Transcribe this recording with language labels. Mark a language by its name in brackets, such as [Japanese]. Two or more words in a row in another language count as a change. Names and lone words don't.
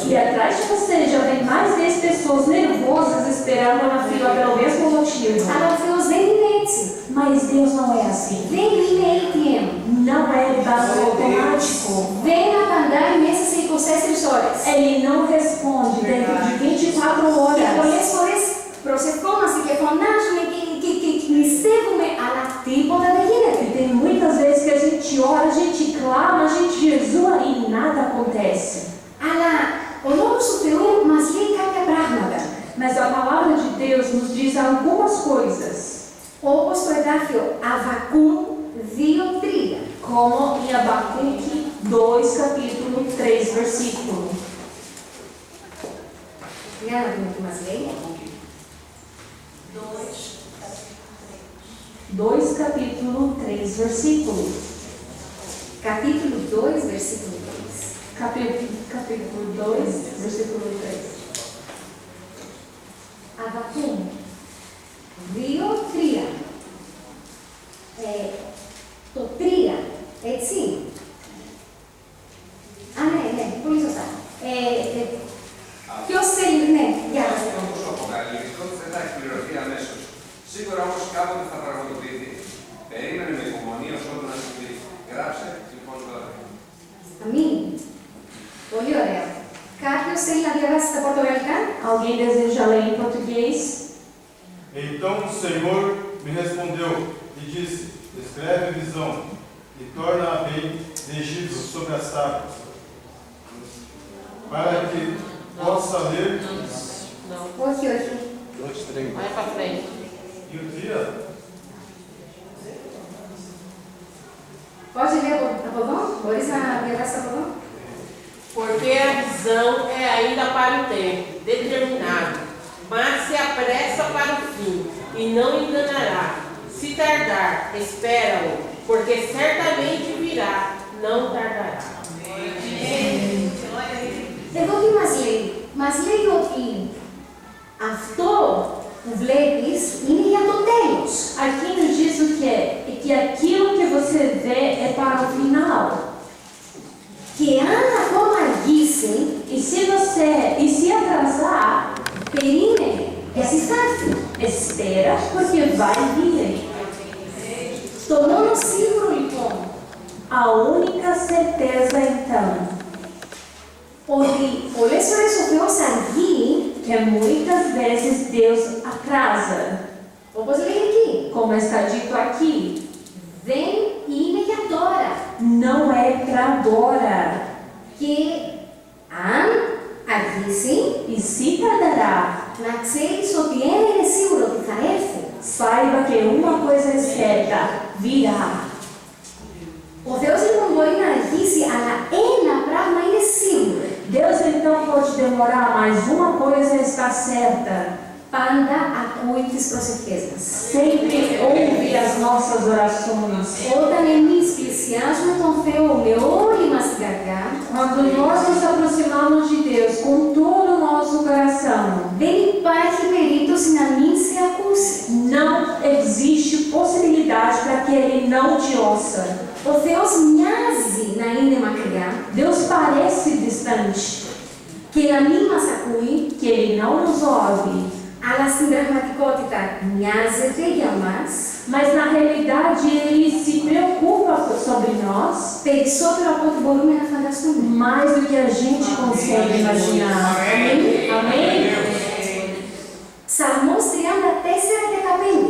[Portuguese] E atrás de você já vem mais 10 pessoas nervosas esperando na fila pelo mesmo motivo. [Greek] Αλλά ο Θεός δεν είναι έτσι. [Portuguese] Mas Deus não é assim. [Greek] Δεν είναι ATM. [Portuguese] Não é banco automático. [Greek] Δεν απαντάει μέσα σε 24 ώρες. [Portuguese] Ele não responde dentro de 24 [Greek] Και [Portuguese] horas. [Greek] πολλές φορές προσευχόμαστε και φωνάζουμε και νηστεύουμε, αλλά τίποτα δεν γίνεται. [Portuguese] E tem muitas vezes que a gente ora, a gente clama, a gente jejua e nada acontece. [Greek] Αλλά ο λόγος του Θεού μας λέει κάποια πράγματα. [Portuguese] Mas a palavra de Deus nos diz algumas coisas. [Greek] Όπως το εδάφιο Αβακούμ 2:3. [Portuguese] Como em Abacuque 2, capítulo 3, versículo. [Greek] Για να δούμε τι μας λέει. [Portuguese] 2, capítulo 3, versículo. Capítulo 2, versículo 3. Capítulo 2, versículo 3. [Greek] Αβακούμ 2:3. Το 3, έτσι. Α, ναι, πολύ σωστά. Ποιος θέλει, ναι, για να Αυτό όπως το αποκαλύπτει δεν θα εκπληρωθεί αμέσως. Σίγουρα όμως κάποτε θα πραγματοποιηθεί. Περίμενε με υπομονή ως ότου να συμβεί. Γράψε λοιπόν τώρα. Αμήν. Πολύ ωραία. Κάποιος θέλει να διαβάσει τα πορτογαλικά? [Portuguese] Alguém deseja ler em português? Então o Senhor me respondeu e disse: escreve a visão e torna-a bem legível sobre as tábuas, para que possa ler [Greek] Όχι, όχι. [Portuguese] Vai pra frente. e o dia. Pode ler [Greek] από εδώ? Μπορείς να διαβάσεις από εδώ? [Portuguese] Porque a visão é ainda para o tempo determinado, mas se apressa para o fim e não enganará. Se tardar, espera-o, porque certamente virá, não tardará. [Greek] Εδώ τι μας λέει? Μας λέει ότι αυτό που βλέπεις είναι για το τέλος. [Portuguese] Aqui nos diz o que é? Que aquilo que você vê é para o final. [Greek] Και αν ακόμα αργήσει, [Portuguese] E se atrasar, [Greek] περίμενε, γιατί θα έρθει. [Portuguese] espera porque vai vir. [Greek] Το μόνο σίγουρο λοιπόν, [Portuguese] A única certeza então, [Greek] ότι πολλές φορές ο Θεός αργεί, [Portuguese] que muitas vezes Deus atrasa, [Greek] όπως λέει εκεί, [Portuguese] como está dito aqui, [Greek] δεν είναι για τώρα. [Portuguese] não é para agora. [Greek] Και αν αργήσει, [Portuguese] E se tardará, [Greek] να ξέρεις ότι ένα είναι σίγουρο ότι θα έρθει. [Portuguese] saiba que uma coisa é certa, virá. [Greek] Ο Θεός λοιπόν μπορεί να αργήσει, αλλά ένα πράγμα είναι σίγουρο. [Portuguese] Deus então pode demorar, mas uma coisa está certa. [Greek] Πάντα ακούει τις προσευχές μας. [Portuguese] Sempre ouve as nossas orações. [Greek] Όταν εμείς πλησιάζουμε τον Θεό με όλη μας την καρδιά, [Portuguese] Quando nós nos aproximamos de Deus com todo o nosso coração, [Greek] δεν υπάρχει περίπτωση να μην σε ακούσει. [Portuguese] não existe possibilidade para que Ele não te ouça. [Greek] Ο Θεός μοιάζει να είναι μακριά [Portuguese] Deus parece distante, [Greek] και να μην μας ακούει, [Portuguese] que Ele não nos ouve, [Greek] Αλλά στην πραγματικότητα νοιάζεται για μας [Portuguese] mas na realidade ele se preocupa sobre nós [Greek] περισσότερο από ό,τι μπορούμε να φανταστούμε. [Portuguese] mais do que a gente consegue imaginar. Amém? Amém? [Greek] Ψαλμός 34:15.